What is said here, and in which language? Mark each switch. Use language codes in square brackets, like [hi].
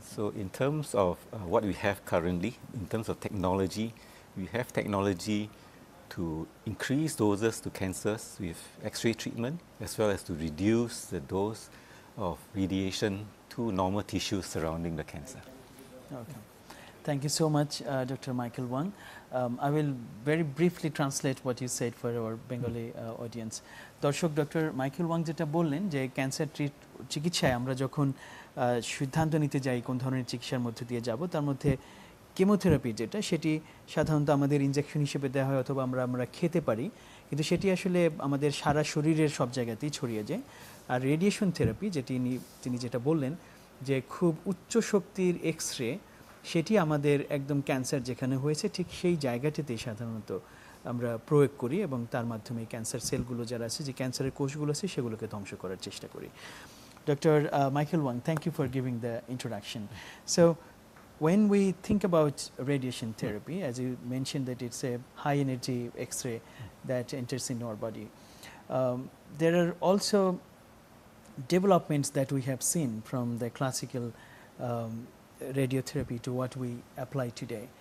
[en] So in terms of what we have currently, in terms of technology, we have technology to increase doses to cancers with X-ray treatment, as well as to reduce the dose of radiation to normal tissues surrounding the cancer. Okay. Thank you so much, Dr. Michael Wang. I will very briefly translate what you said for our Bengali audience. [bn] দর্শক, doctor Michael Wang যেটা বললেন যে cancer চিকিৎসায় আমরা যখন সিদ্ধান্ত নিতে যাই কোন ধরনের চিকিৎসার মধ্যে দিয়ে যাব, তার মধ্যে কেমোথেরাপি যেটা, সেটি সাধারণত আমাদের ইনজেকশন হিসেবে দেওয়া হয় অথবা আমরা খেতে পারি, কিন্তু সেটি আসলে আমাদের সারা শরীরের সব জায়গাতেই ছড়িয়ে যায়। আর রেডিয়েশন থেরাপি যেটি তিনি যেটা বললেন যে খুব উচ্চ শক্তির এক্সরে, সেটি আমাদের একদম ক্যান্সার যেখানে হয়েছে ঠিক সেই জায়গাটিতেই সাধারণত আমরা প্রয়োগ করি এবং তার মাধ্যমে ক্যান্সার সেলগুলো যারা আছে, যে ক্যান্সারের কোষগুলো আছে, সেগুলোকে ধ্বংস করার চেষ্টা করি। [en] Dr. Michael Wang, thank you for giving the introduction. So when we think about radiation therapy, as you mentioned that it's a high energy X-ray that enters in our body, there are also developments that we have seen from the classical radiotherapy to what we apply today.